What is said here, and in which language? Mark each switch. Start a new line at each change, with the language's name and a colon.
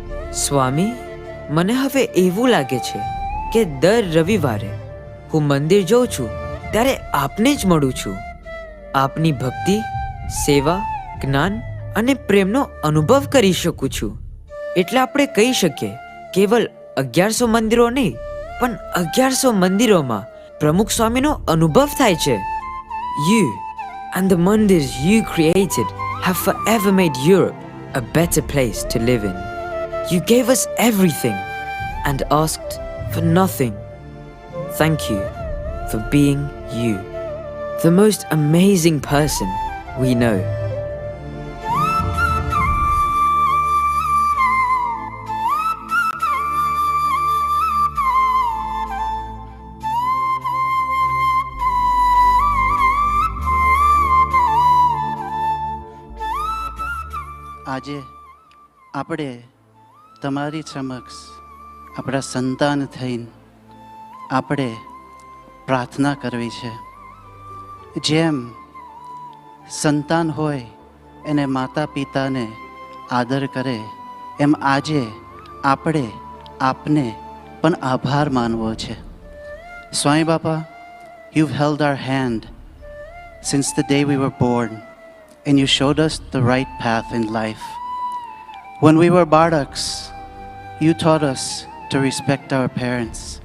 Gujarati: સ્વામી, મને હવે એવું લાગે છે કે દર રવિવારે હું મંદિર જઉં છું ત્યારે આપને જ મળું છું. આપની ભક્તિ, સેવા, જ્ઞાન અને પ્રેમનો અનુભવ કરી શકું છું. એટલે આપણે કહી શકીએ કેવલ 1100 મંદિરો નહીં, પણ 1100 મંદિરોમાં પ્રમુખ સ્વામીનો અનુભવ થાય છે.
English: You and the mandirs you created have forever made Europe a better place to live in. You gave us everything and asked for nothing. Thank you for being you, the most amazing person we know.
Gujarati: આજે આપણે તમારી સમક્ષ આપણા સંતાન થઈને આપણે પ્રાર્થના કરવી છે. જેમ સંતાન હોય એને માતા પિતાને આદર કરે, એમ આજે આપણે આપને પણ આભાર માનવો છે.
English: Swami Bapa, you've held our hand since the day we were born, and you showed us the right path in life. When we were balaks, you taught us to respect our parents.